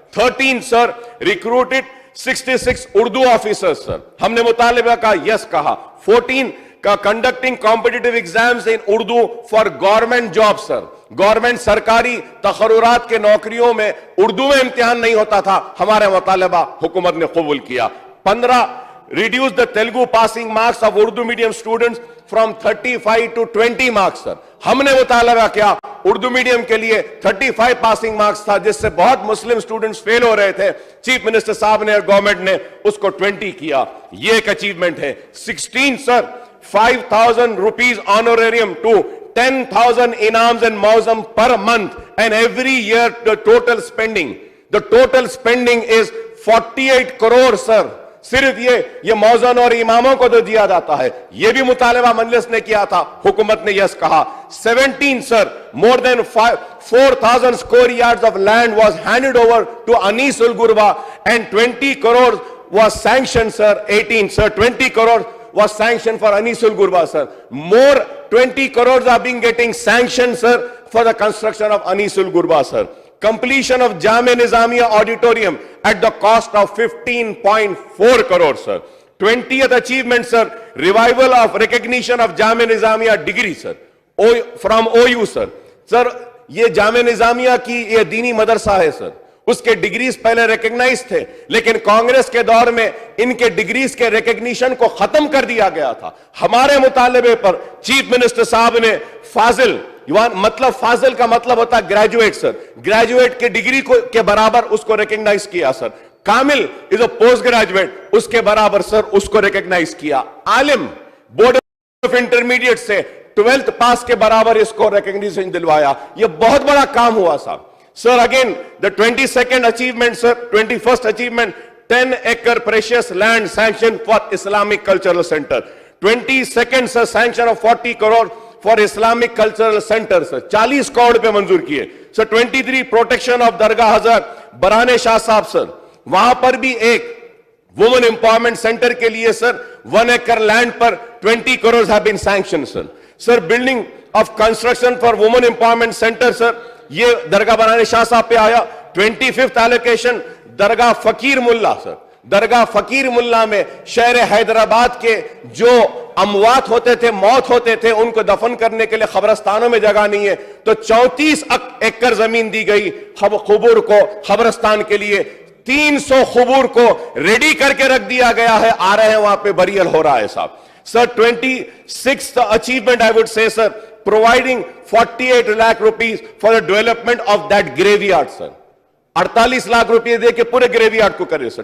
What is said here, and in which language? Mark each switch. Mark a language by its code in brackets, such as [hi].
[en] 13, sir recruited 66 Urdu officers, sir. [hi] हमने मुतालिबा का yes कहा. [en] 14 का conducting competitive exams in Urdu for government job, sir. [hi] Government सरकारी तकर्रुरात के नौकरियों में उर्दू में इम्तिहान नहीं होता था. हमारे मुतालिबा हुकूमत ने कबूल किया. [en] 15 reduce the Telugu passing marks of Urdu medium students from 35 to 20 marks, sir. [hi] हमने मुतालबा किया, उर्दू मीडियम के लिए 35 पासिंग मार्क्स था, जिससे बहुत मुस्लिम स्टूडेंट्स फेल हो रहे थे. चीफ मिनिस्टर साहब ने और गवर्नमेंट ने उसको 20 किया. ये एक अचीवमेंट है. [en] 16, sir 5,000 rupees honorarium to 10,000 inams and mausam per month, and every year the total spending is 48 crores, sir. [hi] सिर्फ ये मौजन और इमामों को तो दिया जाता है. ये भी मुतालिबा मजलिस ने किया था, हुकूमत ने यस कहा. [en] 17, sir more than 4,000 square yards of land was handed over to Anis ul Gurba and 20 crores was sanctioned, sir. 18, sir 20 crores was sanctioned for Anis ul Gurba, sir. More 20 crores are being getting sanctioned, sir, for the construction of Anis ul Gurba, sir. Completion of Jamia Nizamiya auditorium at the cost of 15.4 crores, sir. 20th achievement, sir, revival of recognition of Jamia Nizamiya degree, sir, from OU, sir. [hi] Sir, ये जामिया निजामिया की ये दीनी मदरसा है, sir. उसके degrees पहले recognise थे, लेकिन कांग्रेस के दौर में इनके डिग्रीज के रिकॉग्निशन को खत्म कर दिया गया था. हमारे मुतालिबे पर चीफ मिनिस्टर साहब ने फाजिल, मतलब फाजिल का मतलब होता है ग्रेजुएट, सर. ग्रेजुएट के डिग्री को के बराबर उसको रिकॉग्नाइज किया, sir. Kamil [en] is a post graduate, [hi] उसके बराबर सर उसको रिकॉग्नाइज किया. आलिम बोर्ड ऑफ इंटरमीडिएट से 12th पास के बराबर इसको रिकॉग्निशन दिलवाया. यह बहुत बड़ा काम हुआ, साहब. [en] Sir, again, the 22nd achievement, sir, 21st achievement, 10 acre precious land sanctioned for Islamic Cultural Center. 22nd, sir, sanction of 40 crore for Islamic Cultural Center, sir. [hi] 40 crore पे मंजूर किए. [en] Sir, 23, protection of Dargah Hazrat बराने Shah Sahab, sir. [hi] वहां पर भी एक women empowerment centre के लिए, [en] sir, 1 acre land पर 20 crores have been sanctioned, sir. Sir, building of construction for women empowerment center, sir. [hi] ये दरगाह बनाने शाह साहब पे आया. [en] 25th allocation दरगाह Fakir Mulla, sir. [hi] दरगाह फकीर मुल्ला में शहर हैदराबाद के जो अमवात होते थे, मौत होते थे, उनको दफन करने के लिए खबरस्तानों में जगह नहीं है, तो 34 एकड़ जमीन दी गई खुबूर को खबरस्तान के लिए. 300 खुबूर को रेडी करके रख दिया गया है, आ रहे हैं वहां पे बरियल हो रहा है, साहब. [en] Sir 26th achievement I would say, sir, providing 48 lakh rupees for the development of that graveyard, sir. [hi] 48 lakh रुपए दे के पूरे ग्रेवयार्ड को करे, सर.